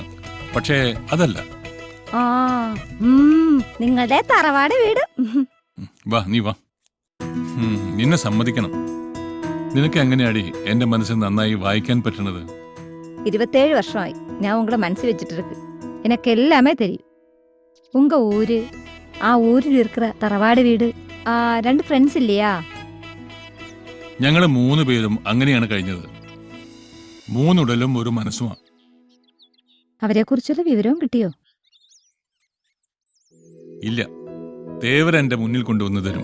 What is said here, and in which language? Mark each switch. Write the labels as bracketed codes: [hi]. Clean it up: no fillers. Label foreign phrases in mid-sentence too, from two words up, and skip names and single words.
[ml] പക്ഷേ അതല്ല. ആ, നിങ്ങളുടെ തറവാട് വീട്. വാ, നീ വാ. നിന്നെ സമ്മതിക്കണം. നിനക്ക് എങ്ങനെയാടി എന്റെ മനസ്സിൽ നന്നായി വായിക്കാൻ പറ്റണത്? 27 வருஷമായി ഞാൻ ഉങ്ങളെ മനസ്സിൽ വെച്ചിട്ട് இருக்கு. [ta] எனக்கு எல்லாமே தெரியும். உங்க ஊரு, [ml] ആ ഊരിൽ இருக்கிற തറവാട് വീട്, 2 ഫ്രണ്ട്സ് ഇല്ലയാ? ഞങ്ങള് 3 പേരും അങ്ങനെയാണ് കഴിഞ്ഞത്. 3 ഉടലും ഒരു മനസ്സുമാണ്. അവരെ കുറിച്ചുള്ള വിവരവും കിട്ടിയോ? ഇല്ല, ദേവർ എന്റെ മുന്നിൽ കൊണ്ടുവന്നു തരും.